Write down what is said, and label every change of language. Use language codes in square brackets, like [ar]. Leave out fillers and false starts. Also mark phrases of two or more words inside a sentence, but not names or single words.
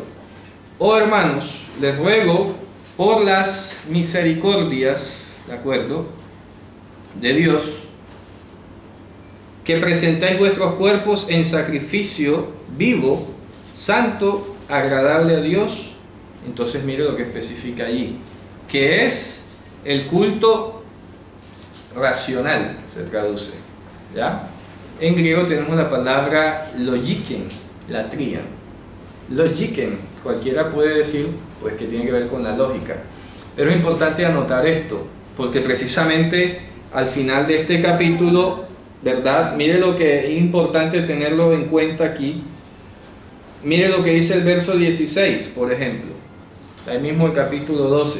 [es] Oh hermanos, les ruego por las misericordias, ¿de acuerdo?, de Dios, que presentéis vuestros cuerpos en sacrificio vivo, santo, agradable a Dios. Entonces mire lo que especifica allí, que es el culto racional, se traduce, ¿ya? En griego tenemos la palabra [el] logiken, latría. [es] Logiken, cualquiera puede decir pues que tiene que ver con la lógica, pero es importante anotar esto, porque precisamente al final de este capítulo, ¿verdad?, mire lo que es importante tenerlo en cuenta aquí. Mire lo que dice el verso 16, por ejemplo, ahí mismo el capítulo 12.